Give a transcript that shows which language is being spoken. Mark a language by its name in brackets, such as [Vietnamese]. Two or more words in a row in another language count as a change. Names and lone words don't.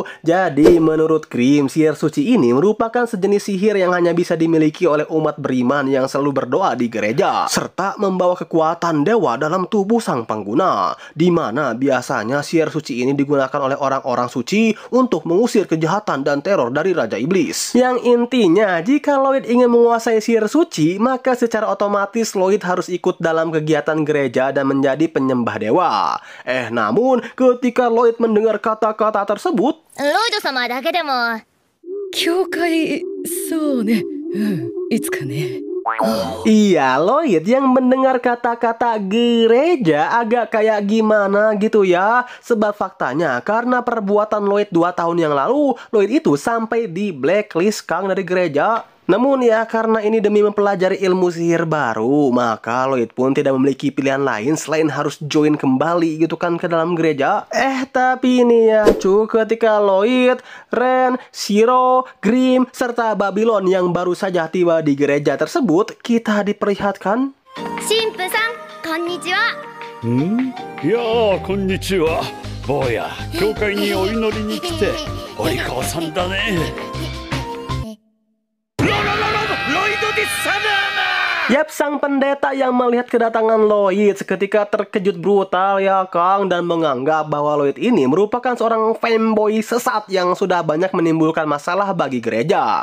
[Indonesian] Jadi menurut Grimm, sihir suci ini merupakan sejenis sihir yang hanya bisa dimiliki oleh umat beriman yang selalu berdoa di gereja, serta membawa kekuatan dewa dalam tubuh sang pengguna, di mana biasanya sihir suci ini digunakan oleh orang-orang suci untuk mengusir kejahatan dan teror dari Raja Iblis. Yang intinya, jika Lloyd ingin menguasai sihir suci, maka secara otomatis Lloyd harus ikut dalam kegiatan gereja dan menjadi penyembah dewa. Namun ketika Lloyd mendengar kata-kata tersebut, [Japanese] Lloyd sama だけでも教会、そうね。いつかね。 [Indonesian] iya, Lloyd yang mendengar kata-kata gereja agak kayak gimana gitu ya. Sebab faktanya karena perbuatan Lloyd 2 tahun yang lalu, Lloyd itu sampai di blacklist Kang dari gereja. Namun ya karena ini demi mempelajari ilmu sihir baru, maka Lloyd pun tidak memiliki pilihan lain selain harus join kembali gitu kan ke dalam gereja. Tapi ini ya cu, ketika Lloyd, Ren, Shiro, Grimm, serta Babylon yang baru saja tiba di gereja tersebut, kita diperlihatkan. [Japanese] 神父さん、こんにちは。いやー、こんにちは。坊や、教会にお祈りに来て、お利口さんだね。 [Indonesian] Yap, sang pendeta yang melihat kedatangan Lloyd seketika terkejut brutal ya Kang, dan menganggap bahwa Lloyd ini merupakan seorang fanboy sesat yang sudah banyak menimbulkan masalah bagi gereja.